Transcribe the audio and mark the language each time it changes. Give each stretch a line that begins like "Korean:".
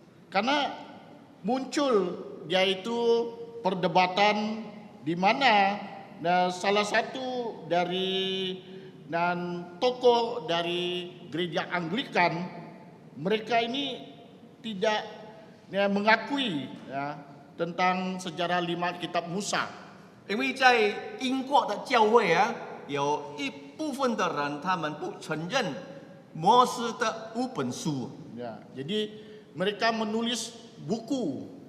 Indonesian: Karena muncul yaitu perdebatan di mana salah satu dari tokoh dari gereja Anglikan, mereka ini tidak mengakui tentang sejarah 5 kitab Musa.
Chinese: 因为在英国的教会啊，有一部分的人他们不承认摩西的5本书，
Indonesian: Ya, jadi mereka menulis buku.